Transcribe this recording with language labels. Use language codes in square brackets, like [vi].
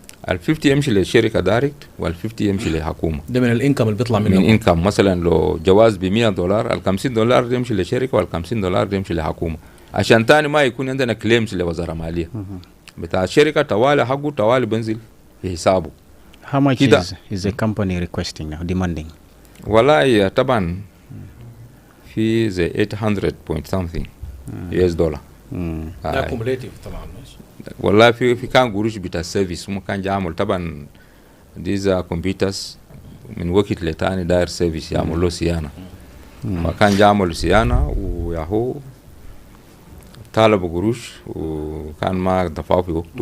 [ar] ال50 يمشي للشركة دايركت وال50 يمشي للحكومة. ده من الانكم اللي بيطلع منه. من انكم مثلا لو جواز ب$100 ال$50 يمشي للشركة وال$50 يمشي للحكومة، عشان تاني ما يكون عندنا كليمز لوزارة مالية بتاع الشركة طوالي حقه طوالي بنزل في حسابه. [en] How much is the company requesting now, demanding? [ar] والله طبعا في زي 800 [en] point something US dollar. [ar] ده كوموليتيف طبعا. والله في كان قروش بتاع السيرفيس مو كان جامل طبعا ديزا كمبيوترز من وقت لتاني داير سيرفيس يعمل له صيانه، فكان جامل صيانه وياهو طالب قروش وكان ما دفعوا في وقته.